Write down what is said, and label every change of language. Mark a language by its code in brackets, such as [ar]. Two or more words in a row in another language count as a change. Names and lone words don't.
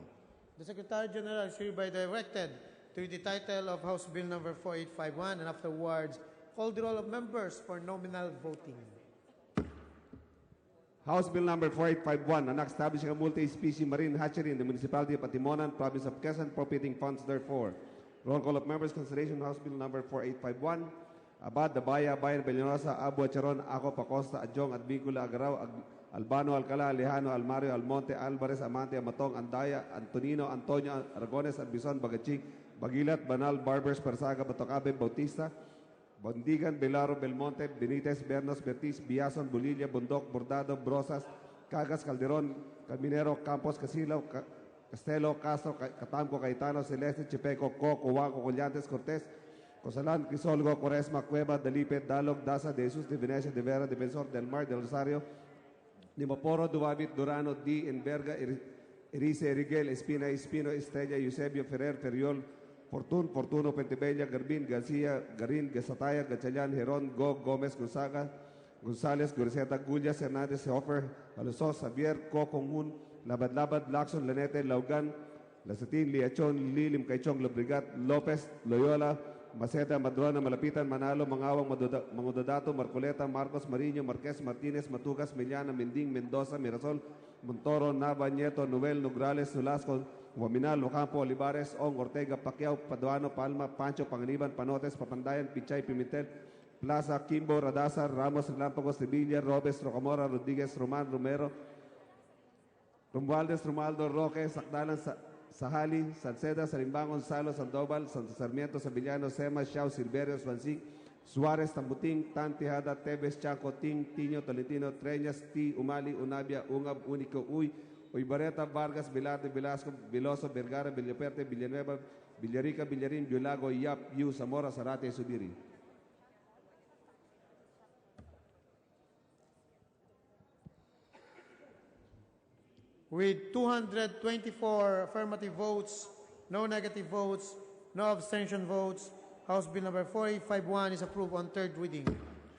[en] The Secretary General is hereby directed to read the title of House Bill number 4851 and afterwards call the roll of members for nominal voting. House Bill number 4851, an act establishing a multi-species marine hatchery in the municipality of Patimonan, province of Quezon, appropriating funds therefore. Roll call of members, consideration House Bill number 4851. Abad, Dabaya, Bayan, Bellanosa, Abu Acharon, Ako, Pacosta, Adjong, Adbicula, Agaraw, Albano, Alcala, Alejano, Almario, Almonte, Alvarez, Amante, Amatong, Andaya, Antonino, Antonio, Aragones, Albizon, Bagaching, Bagilat, Banal, Barbers, Persaga, Batocabe, Bautista, Bondigan, Belaro, Belmonte, Benitez, Bernos, Bertiz, Biason, Bolilla, Bundok, Bordado, Brosas, Cagas, Calderon, Caminero, Campos, Casilo, Castelo, Castro, Catamco, Cayetano, Celeste, Chipeco, Coco, Huaco, Collantes, Cortés, Cosalan, Crisolgo, Cuaresma, Cueva, Dalipe, Dalog, Daza, De Jesus, de Venecia, de Vera, Defensor del Mar, del Rosario, Nimaporo, Duabit, Durano, Di, Enverga, Erice, Rigel, Espina, Espino, Estrella, Eusebio, Ferrer, Feriol, Fortuno, Pentebella, Garbin, Garcia, Garin, Gasataya, Gachayan, Heron, Gómez, Gonzaga, González, Gorzeta, Gullias, Hernández, Hofer, Alosos, Xavier, Conjun, Labad, Lacson, Lanete, Laugan, Lasatin, Liachon, Lilim, Caichong, Lobrigat, Lopez, Loyola, Maceta, Madrona, Malapitan, Manalo, Mangawang, Mangudodato, Marcoleta, Marcos, Mariño, Marquez, Martínez, Matugas, Miliana, Mending, Mendoza, Mirasol, Montoro, Nava, Nieto, Novel, Nograles, Sulasco, Guaminal, Ocampo, Olivares, Ong, Ortega, Pacquiao, Paduano, Palma, Pancho, Panganiban, Panotes, Papandayan, Pichay, Pimentel, Plaza, Kimbo, Radasa, Ramos, Relámpagos, Sevilla, Robes, Rocamora, Rodríguez, Román, Romero, Romualdez, Romualdo, Roque, Sacdalan, Sahali, Salceda, Salimbán, Gonzalo, Sandoval, Santo Sarmiento, Sevillano, Sema, Xiao, Silverio, Swansing, Suárez, Tambuting, Tan, Tejada, Tebes, Chaco, Ting, Tiño, Tolentino, Treñas, Ti, Umali, Unabia, Ungab, Único, Uy, Bareta, Vargas, Velarde, Velasco, Veloso, Vergara, Villaperte, Villanueva, Villarica, Villarín, Violago, Yap, Yu, Zamora, Zarate, Subiri. With 224 affirmative votes, no negative votes, no abstention votes, House Bill number 4851 is approved on third reading.